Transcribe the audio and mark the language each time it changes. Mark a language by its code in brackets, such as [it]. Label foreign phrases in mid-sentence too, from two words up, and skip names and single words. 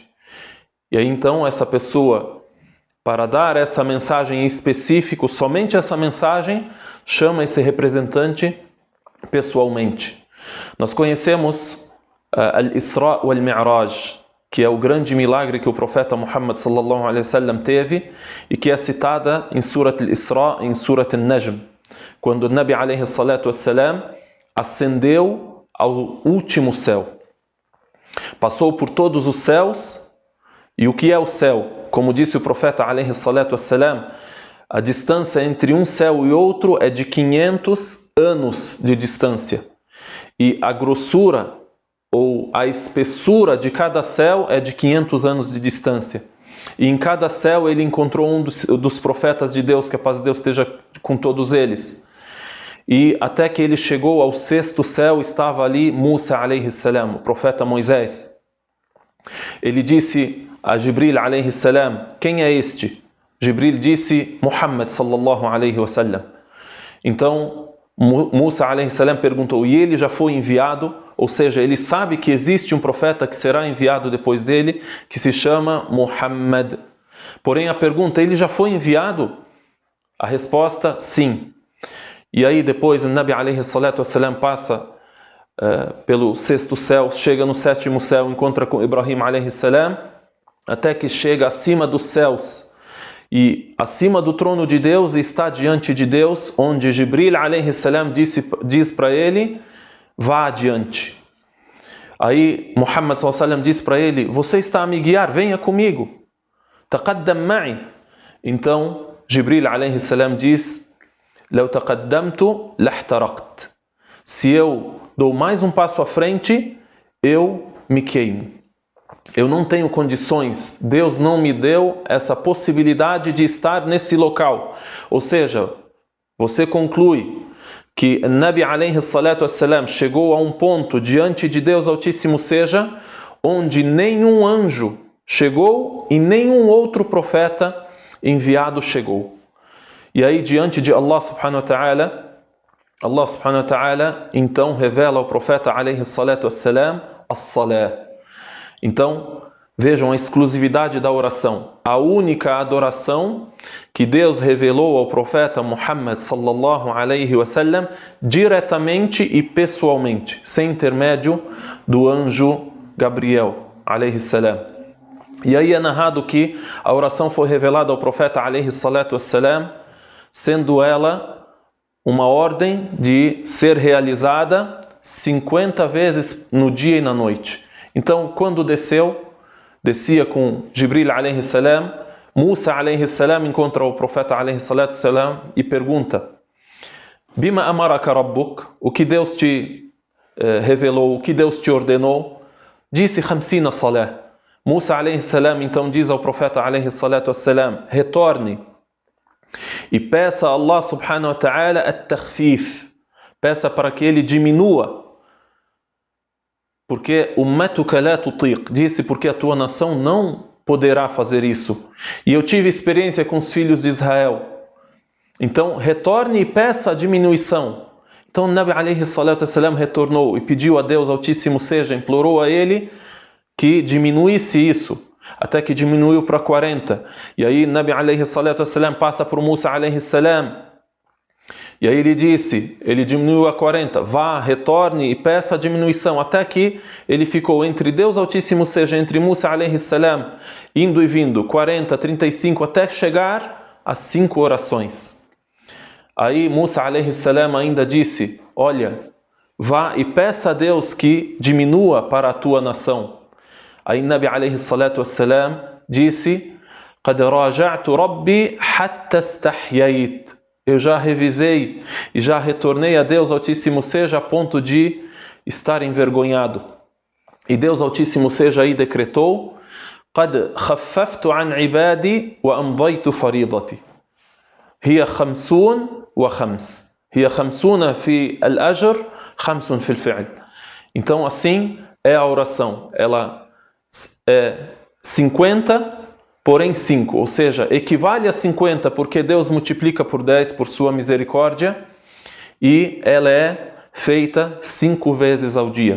[pt] E aí então essa pessoa, para dar essa mensagem em específico, somente essa mensagem, chama esse representante pessoalmente. Nós conhecemos Al-Isra wal-Mi'raj, que é o grande milagre que o profeta Muhammad [ar] صلى الله عليه وسلم [pt] teve e que é citada em Surat Al-Isra, em Surat Al-Najm, quando o Nabi [ar] عليه الصلاة والسلام [pt] ascendeu ao último céu. Passou por todos os céus. E o que é o céu? Como disse o profeta [ar] عليه الصلاة والسلام, [pt] a distância entre um céu e outro é de 500 anos de distância. E a grossura ou a espessura de cada céu é de 500 anos de distância. E em cada céu ele encontrou um dos profetas de Deus, que a paz de Deus esteja com todos eles. E até que ele chegou ao sexto céu, estava ali Musa [ar] عليه السلام, [pt] o profeta Moisés. Ele disse a Jibril [ar] عليه السلام: [pt] quem é este? Jibril disse: [ar] محمد صلى الله عليه وسلم. [pt] Então Musa [ar] عليه السلام [pt] perguntou: e ele já foi enviado? Ou seja, ele sabe que existe um profeta que será enviado depois dele, que se chama Muhammad. Porém a pergunta: ele já foi enviado? A resposta: sim. E aí depois o Nabi [ar] عليه الصلاة والسلام [pt] passa pelo sexto céu, chega no sétimo céu, encontra com Ibrahim [ar] عليه السلام, [pt] até que chega acima dos céus e acima do trono de Deus, e está diante de Deus, onde Jibril [ar] عليه السلام [pt] diz para ele: vá adiante. Aí Muhammad [ar] صلى الله عليه وسلم [pt] diz para ele: você está a me guiar, venha comigo. [ar] تقدم معي. [pt] Então Jibril [ar] عليه السلام [pt] diz: [ar] لو تقدمت لاحترقت. [pt] Se eu dou mais um passo à frente, eu me queimo. Eu não tenho condições, Deus não me deu essa possibilidade de estar nesse local. Ou seja, você conclui que Nabi [ar] عليه الصلاة والسلام [pt] chegou a um ponto diante de Deus Altíssimo seja, onde nenhum anjo chegou e nenhum outro profeta enviado chegou. E aí, diante de Allah [ar] سبحانه وتعالى [pt] então revela ao profeta [ar] عليه الصلاة والسلام [pt] as-salah. Então, vejam a exclusividade da oração. A única adoração que Deus revelou ao profeta Muhammad [ar] صلى الله عليه وسلم [pt] diretamente e pessoalmente, sem intermédio do anjo Gabriel [ar] عليه السلام. [pt] E aí é narrado que a oração foi revelada ao profeta [ar] عليه الصلاة والسلام, [pt] sendo ela uma ordem de ser realizada 50 vezes no dia e na noite. Então, quando descia com Jibril [ar] عليه السلام, [pt] Musa [ar] عليه السلام [pt] encontra o profeta [ar] عليه الصلاة السلام [pt] e pergunta: [ar] بما أمرك ربك? [pt] O que Deus te revelou, o que Deus te ordenou? Disse 50 salah. Musa [ar] عليه السلام [pt] então diz ao profeta [ar] عليه الصلاة السلام: [pt] retorne e peça a Allah [ar] سبحانه وتعالى التخفيف, [pt] peça para que ele diminua, porque [ar] أمتك لا تطيق, [pt] disse porque a tua nação não poderá fazer isso. E eu tive experiência com os filhos de Israel. Então retorne e peça a diminuição. Então o Nabi [ar] عليه الصلاة والسلام [pt] retornou e pediu a Deus Altíssimo seja, implorou a ele que diminuísse isso, até que diminuiu para 40. E aí Nabi [ar] عليه الصلاة والسلام [pt] passa para o Musa [ar] عليه السلام. [pt] E aí ele diminuiu a 40. Vá, retorne e peça a diminuição. Até que ele ficou entre Deus Altíssimo seja, entre Musa [ar] عليه السلام, [pt] indo e vindo, 40, 35, até chegar a 5 orações. Aí Musa [ar] عليه السلام [pt] ainda disse: olha, vá e peça a Deus que diminua para a tua nação. Aí Nabi [ar] عليه الصلاة والسلام [pt] disse: [ar] قَدْ رَاجَعْتُ رَبِّي حَتَّى اسْتَحْيَيْتُ. [pt] Eu já revisei e já retornei a Deus Altíssimo seja a ponto de estar envergonhado. E Deus Altíssimo seja aí decretou: [ar] قَدْ خَفَّفْتُ عَنْ عِبَادِي وَأَمْضَيْتُ فَرِيضَتِي هي 50 و5 هي 50 في الأجر 5 في الفعل. [pt] Então assim é a oração. Ela é 50, porém 5, ou seja, equivale a 50 porque Deus multiplica por 10 por sua misericórdia, e ela é feita 5 vezes ao dia.